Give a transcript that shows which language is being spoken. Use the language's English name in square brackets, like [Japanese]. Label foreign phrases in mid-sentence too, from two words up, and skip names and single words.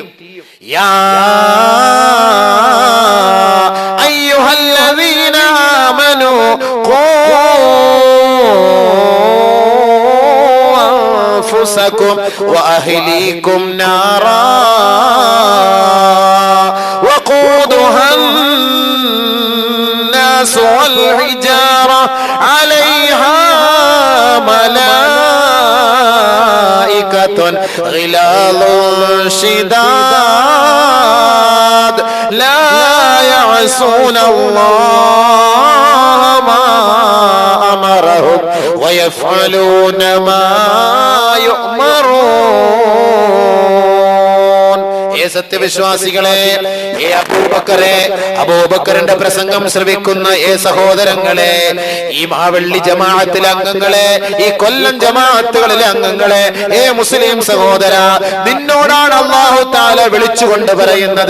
[Arabic] يا أيها الذين آمنوا قوا أنفسكم وأهليكم نارا വഖൂദുഹാ الناس والحجارة عليها ملائكة غلاظ شداد لا يعصون الله ما أمرهم ويفعلون ما يؤمرون. [Malayalam] സത്യവിശ്വാസികളെ, അബൂബക്കറിന്റെ പ്രസംഗം ശ്രവിക്കുന്ന സഹോദരങ്ങളെ, ഈ മാവള്ളി ജമാഅത്തിലെ അംഗങ്ങളെ, ഈ കൊല്ലം ജമാഅത്തുകളിലെ അംഗങ്ങളെ, മുസ്ലിം സഹോദര, നിന്നോടാണ് [Arabic] الله تعالى [Malayalam] വിളിച്ചുകൊണ്ട് പറയുന്നത്.